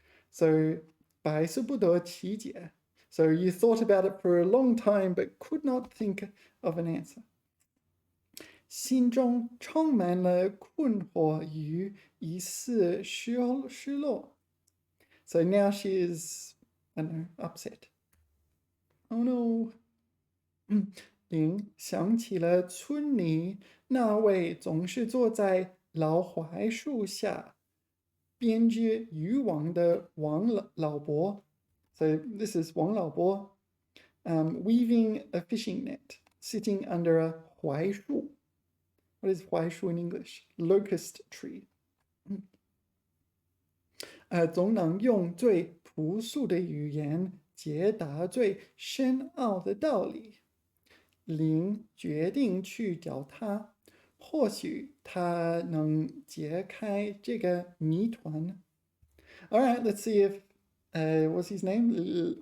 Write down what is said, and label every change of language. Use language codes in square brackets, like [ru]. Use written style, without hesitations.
[en] So [zh] 百思不得其解 [en] So you thought about it for a long time but could not think of an answer. [zh] 心中充满了困惑与一丝失落 [en] So now she is, I don't know, upset. Oh no. [zh] 想起了村里那位总是坐在老槐树下编织渔网的王老伯 [en] So this is 王老伯 weaving a fishing net, sitting under a 槐树 What is 槐树 in English? Locust tree. [zh] 总能用最朴素的语言解答最深奥的道理。林决定去找他，或许他能解开这个谜团。 [en] All right, let's see if what's his name?